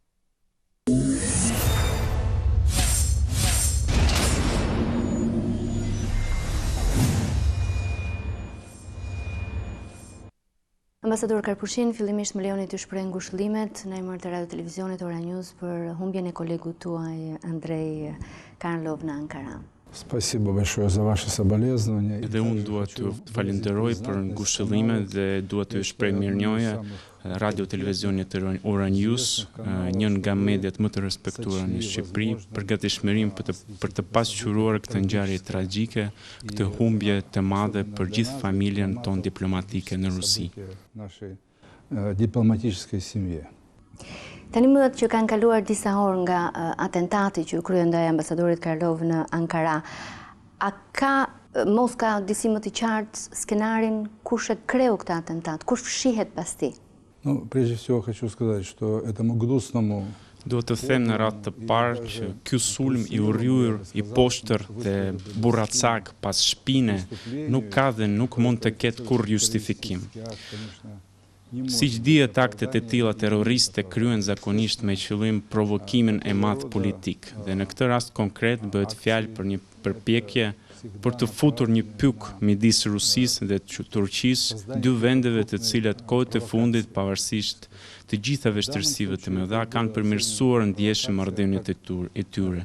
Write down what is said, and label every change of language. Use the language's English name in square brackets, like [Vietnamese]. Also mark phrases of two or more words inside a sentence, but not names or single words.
[Albanian] Ambasador Karpushin, fillimisht më lejoni të shpreh ngushëllimet në emër të Radio Televizionit Ora News për humbjen e kolegut tuaj Andrei Karlov në Ankara. [Russian] Спасибо большое за ваши соболезнования. [Albanian] Dhe unë dua të falenderoj për ngushëllimet dhe dua të shpreh mirënjohje Radio Televizionit Ora News, një nga mediat më të respektuara në Shqipëri, për gatishmërinë për të pasqyruar këtë ngjarje tragjike, këtë humbje të madhe për gjithë familjen tonë diplomatike në Rusi. [Russian] Нашей дипломатической семье. [Albanian] Tani më që kanë kaluar disa orë nga atentati që u krye ndaj ambasadorit Karlov në Ankara, a ka disi më të qartë skenarin kush e kreu këtë atentat, kush fshihet pas tij? [Russian] Ну, прежде всего хочу сказать, что этому гнусному [Albanian] Duhet të them në radhë të parë që ky sulm i urryer, i poshtër dhe burracak pas shpine nuk ka dhe nuk mund të ketë kurrë justifikim. Siç dihet, aktet e tilla terroriste kryen zakonisht me qëllim provokimin e madh politik, dhe në këtë rast konkret bëhet fjalë për një përpjekje për të futur një pyk midis Rusisë dhe Turqisë, dy vendeve të cilat kohët e fundit, pavarësisht të gjitha vështirësive të mëdha, kanë përmirësuar ndjeshëm marrëdhëniet e tyre.